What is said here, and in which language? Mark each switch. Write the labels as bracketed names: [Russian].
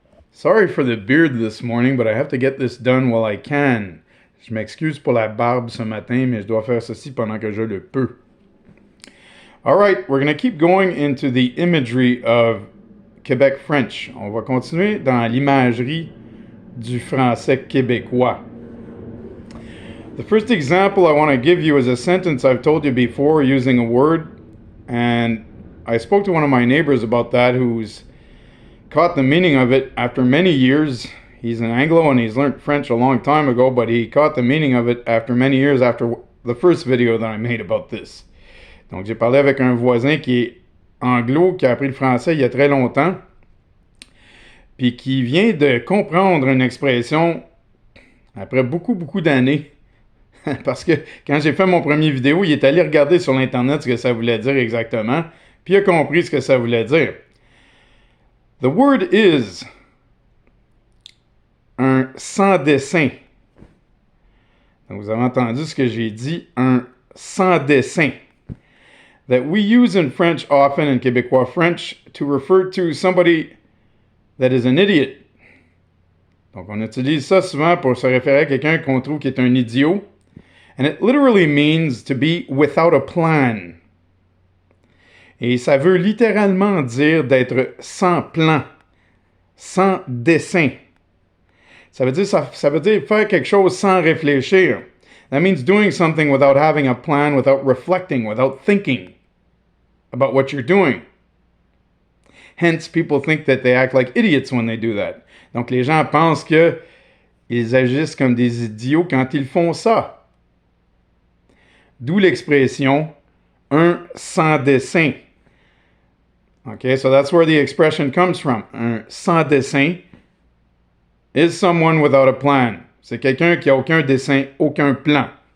[English] Sorry for the beard this morning, but I have to get this done while I can. [French] Je m'excuse pour la barbe ce matin, mais je dois faire ceci pendant que je le peux. [English] All right, we're going to keep going into the imagery of Quebec French. [French] On va continuer dans l'imagerie du français québécois. [English] The first example I want to give you is a sentence I've told you before using a word, and I spoke to one of my neighbors about that who's caught the meaning of it after many years. He's an Anglo and he's learned French a long time ago, but he caught the meaning of it after many years after the first video that I made about this. [French] Donc j'ai parlé avec un voisin qui est anglo, qui a appris le français il y a très longtemps, puis qui vient de comprendre une expression après beaucoup d'années. Parce que quand j'ai fait mon premier vidéo, il est allé regarder sur l'Internet ce que ça voulait dire exactement, puis il a compris ce que ça voulait dire. [English] The word is un sans dessin. [French] Donc vous avez entendu ce que j'ai dit, un sans dessin. [English] That we use in French often, in Québécois French, to refer to somebody that is an idiot. [French] Donc on utilise ça souvent pour se référer à quelqu'un qu'on trouve qui est un idiot. [English] And it literally means to be without a plan. [French] Et ça veut littéralement dire d'être sans plan, sans dessin. Ça veut dire faire quelque chose sans réfléchir. [English] That means doing something without having a plan, without reflecting, without thinking about what you're doing. Hence, people think that they act like idiots when they do that. [French] Donc, les gens pensent qu'ils agissent comme des idiots quand ils font ça. D'où l'expression un sans dessin. [English] Okay, so that's where the expression comes from. Un sans dessin is someone without a plan. [French] C'est quelqu'un qui a aucun dessin, aucun plan.